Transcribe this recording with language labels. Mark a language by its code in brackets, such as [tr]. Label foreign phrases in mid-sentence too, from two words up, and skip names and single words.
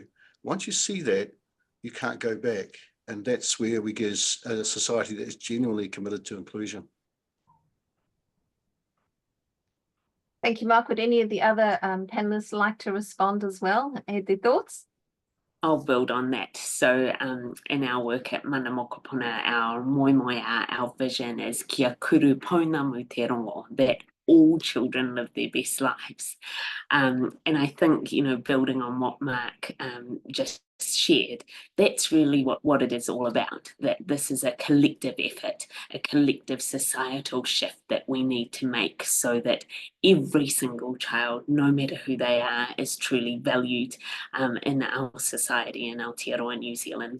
[en] Once you see that, you can't go back. And that's where we get a society that is genuinely committed to inclusion. Thank you, Mark. Would any of the other panelists like to respond as well? Add their thoughts? I'll build on that. So in our work at Mana Mokopuna, our moimoia, our vision is [mi] kia kuru pounamu te rongo, [en] that all children live their best lives. And I think, you know, building on what Mark just shared, that's really what it is all about, that this is a collective effort, a collective societal shift that we need to make so that every single child, no matter who they are, is truly valued in our society, in Aotearoa New Zealand.